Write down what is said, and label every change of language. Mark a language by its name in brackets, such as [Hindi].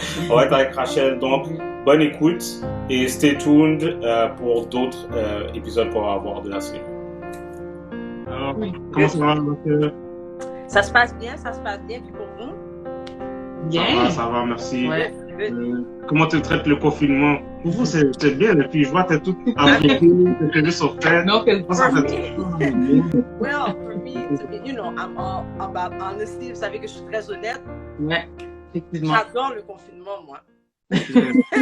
[French] On va être avec Rachel, donc bonne écoute et [English] stay tuned [French] pour d'autres épisodes qu'on va avoir de la série. Alors, comment ça va, Rachel? Ça se passe bien, puis pour vous? Bien. Ça va, merci. Ouais. Comment te traite le confinement? Pour vous, c'est bien, et puis je vois que t'es toute appliquée, tes cheveux sont faits. Non, [English] Well, for me, you know, I'm all about honesty. [French] Vous savez que je suis très honnête. Ouais, effectivement. J'adore le confinement, moi.